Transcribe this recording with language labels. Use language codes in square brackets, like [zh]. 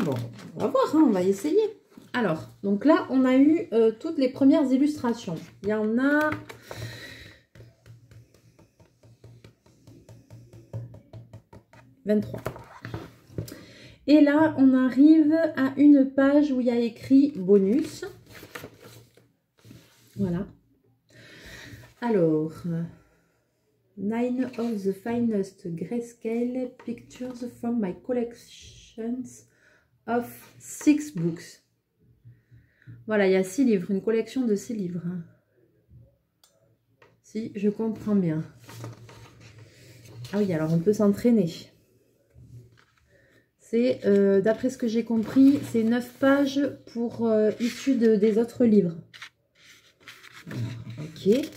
[fr] Bon, on va voir, hein, on va essayer. Alors, donc là, on a eu toutes les premières illustrations. Il y en a... « 23 ». Et là, on arrive à une page où il y a écrit « Bonus ». Voilà. [en] Alors, 9 of the finest grayscale pictures from my collections of 6 books. [fr] Voilà, il y a 6 livres, une collection de 6 livres. Si, je comprends bien. Ah oui, alors on peut s'entraîner. C'est, d'après ce que j'ai compris, c'est 9 pages pour issues des autres livres. Alors, ok.